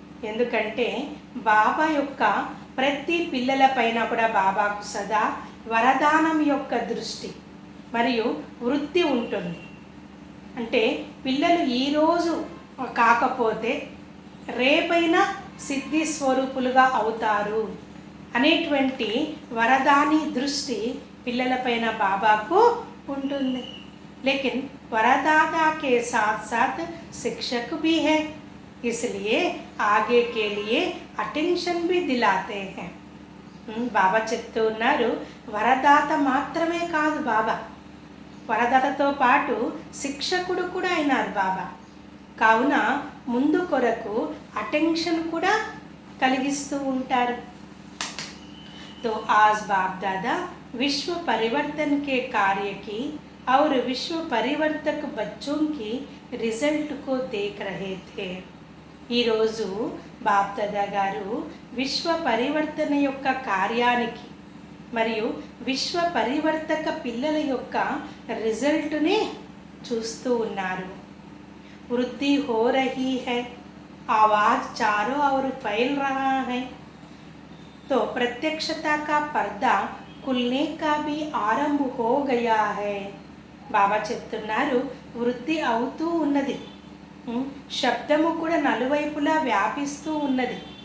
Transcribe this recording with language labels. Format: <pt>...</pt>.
<te>ఎందుకంటే బాబా యొక్క ప్రతి పిల్లల పైన కూడా బాబాకు సదా వరదానం యొక్క దృష్టి మరియు వృత్తి ఉంటుంది. అంటే పిల్లలు ఈరోజు కాకపోతే రేపైనా సిద్ధి స్వరూపులుగా అవుతారు అనేటువంటి వరదాని దృష్టి పిల్లలపైన బాబాకు ఉంటుంది.</te> <hi>लेकिन वरदाता के साथ साथ शिक्षक भी है, इसलिए आगे के लिए अटेंशन भी दिलाते हैं.</hi> <te>బాబా చెప్తూ ఉన్నారు, వరదాత మాత్రమే కాదు బాబా, వరదాతతో పాటు శిక్షకుడు కూడా అయినారు బాబా. కావున ముందు కొరకు అటెన్షన్ కూడా కలిగిస్తూ ఉంటారు.</te> <hi>तो आज बाप दादा विश्व परिवर्तन के कार्य की और विश्व परिवर्तक बच्चों की रिजल्ट को देख रहे थे.</hi> <te>ఈరోజు బాప్ దాదా గారు విశ్వ పరివర్తన యొక్క కార్యానికి మరియు విశ్వ పరివర్తక పిల్లల యొక్క రిజల్ట్ని చూస్తూ ఉన్నారు.</te> <hi>వృద్ధి हो रही है, आवाज चारों ओर फैल रहा है. तो प्रत्यक्षता का पर्दा खुलने का भी आरंभ हो गया है.</hi> <te>బాబా చెప్తున్నారు, వృద్ధి అవుతూ ఉన్నది, శబ్దము కూడా నలువైపులా వ్యాపిస్తూ ఉన్నది.</te>